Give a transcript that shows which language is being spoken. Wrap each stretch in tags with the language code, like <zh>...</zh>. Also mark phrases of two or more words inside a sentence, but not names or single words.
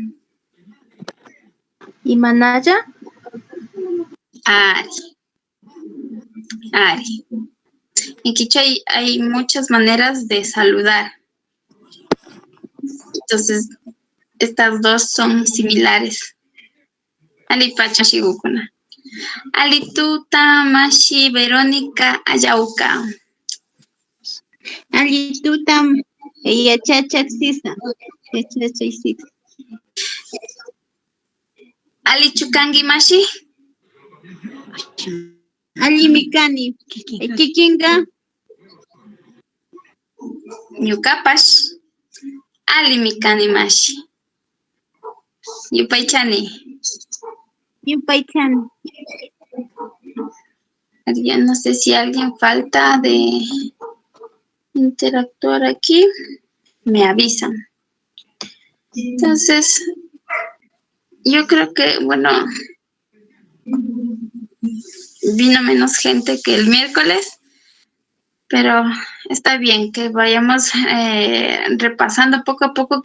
<qu>Imanaya. Ari.</qu> <es>En quichua hay muchas maneras de saludar. Entonces, estas dos son similares.</es> <qu>Ali Pacha Shigukuna. Ali Tuta Mashi Verónica Ayauka. Ali Tutam Yachachak Sisa. Ali Chukangi Mashi. Ali Mikani. Kikinga. Ñuqapash Ali Mikani Mashi. Yupaychani.</qu> <es>Ya no sé si alguien falta de interactuar aquí. Me avisan. Entonces, yo creo que, bueno, vino menos gente que el miércoles, pero está bien que vayamos repasando poco a poco.</es>